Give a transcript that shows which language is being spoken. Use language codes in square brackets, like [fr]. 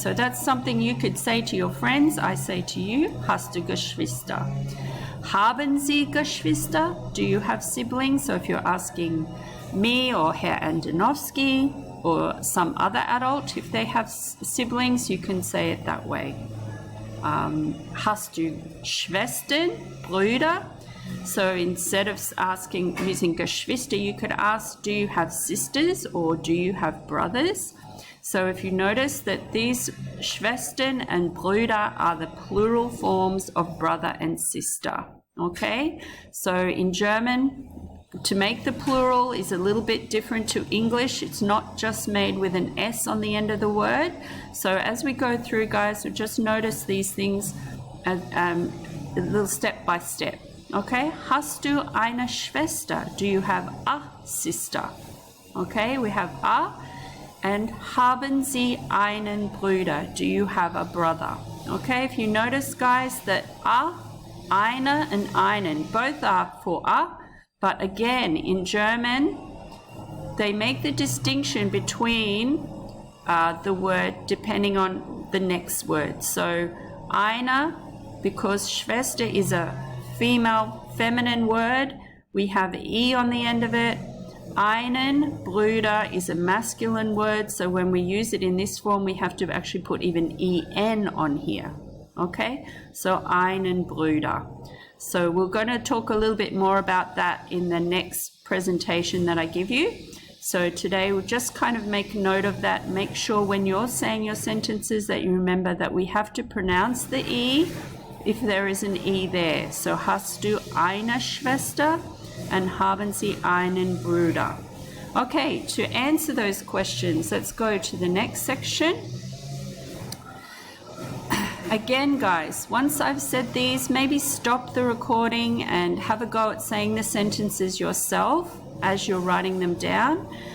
[en] So that's something you could say to your friends. I say to you, [de] hast du Geschwister? Haben Sie Geschwister? [en] Do you have siblings? So if you're asking me or Herr Andonovsky or some other adult, if they have siblings, you can say it that way. [de] Hast du Schwestern, Brüder? [en] So instead of using Geschwister, you could ask, do you have sisters or do you have brothers? So if you notice that these Schwestern and Brüder are the plural forms of brother and sister, okay? So in German, to make the plural is a little bit different to English. It's not just made with an S on the end of the word. So as we go through, guys, we'll just notice these things a little step by step, okay? [de] Hast du eine Schwester? [en] Do you have a sister? Okay, we have a. And [de] haben Sie einen Bruder? [en] Do you have a brother? Okay, if you notice, guys, that a, eine, and einen both are for a, but again, in German, they make the distinction between the word depending on the next word. So, eine, because Schwester is a feminine word, we have e on the end of it. Einen, Bruder, is a masculine word, so when we use it in this form, we have to actually put even en on here, okay? So [de] einen Bruder. [en] So we're going to talk a little bit more about that in the next presentation that I give you. So today we'll just kind of make note of that. Make sure when you're saying your sentences that you remember that we have to pronounce the E if there is an E there. So [de] hast du eine Schwester? [en] And [de] haben Sie einen Bruder? [en] Okay, to answer those questions, let's go to the next section. Again, guys, once I've said these, maybe stop the recording and have a go at saying the sentences yourself as you're writing them down.